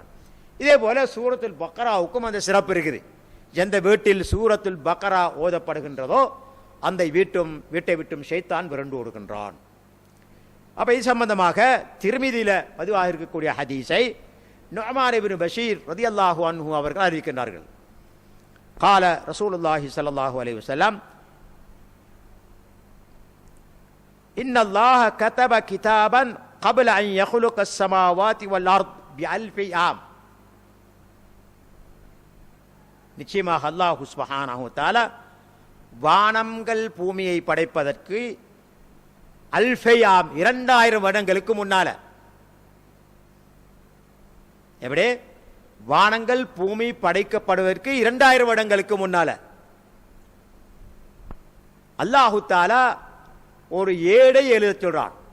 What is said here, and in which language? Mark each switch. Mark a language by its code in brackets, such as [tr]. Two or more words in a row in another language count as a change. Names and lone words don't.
[ta] இதே போல சூரத்துல் பக்ராவுக்கும் அந்த சிறப்பு இருக்குது. எந்த வீட்டில் சூரத்துல் பக்ரா ஓதப்படுகின்றதோ அந்த வீட்டை விட்டும் ஷைத்தான் விரண்டோடுகின்றான். அப்ப இது சம்பந்தமாக திர்மிதியில பதிவாக இருக்கக்கூடிய ஹதீஸை நுஅமான் இப்னு பஷீர் [ar] رضي الله عنه [ta] அவர்கள் அறிவிக்கின்றார்கள். [ar] قال رسول الله صلى الله عليه وسلم إن الله كتب كتابا قبل أن يخلق السماوات والأرض بألف عام. [ta] நிச்சயமாக அல்லாஹ் [ar] سبحانه وتعالى [ta] வானங்கள் பூமியை படைப்பதற்கு அல்ஃபையாம் 2000 வருடங்களுக்கு முன்னால, எப்படி வானங்கள் பூமி படைக்கப்படுவதற்கு 2000 வருடங்களுக்கு முன்னால [ar] الله تعالى [ta] ஒரு ஏடை எழுத சொல்றான்.